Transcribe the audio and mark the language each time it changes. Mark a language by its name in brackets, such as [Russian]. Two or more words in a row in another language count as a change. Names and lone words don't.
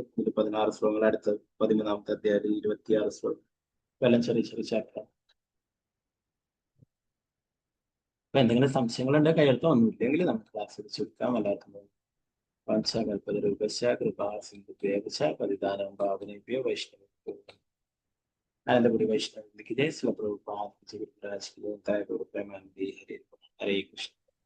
[Malayalam] ഇതിൽ 16 ശ്ലോകങ്ങൾ, അടുത്ത 13-ാമത്തെ അധ്യായത്തിൽ 26 ശ്ലോകം, എല്ലാം ചെറിയ ചെറിയ ചാപ്റ്റർ. അപ്പൊ എന്തെങ്കിലും സംശയങ്ങളുണ്ടെങ്കിൽ കയ്യെടുത്തോ, ഒന്നുമില്ലെങ്കിൽ നമുക്ക് ക്ലാസ് വെച്ച് കൊടുക്കാം. [Sanskrit] എല്ലാവർക്കും പഞ്ചകൽപതരൂപശ കൃപാ സിന്ധുദേവച പതിതാനാം പാവനേഭ്യോ വൈഷ്ണവേഭ്യോ അനന്തപുരി വൈഷ്ണവ [Hindi] की जय. श्री प्रभुपाद की जय. हरे कृष्ण.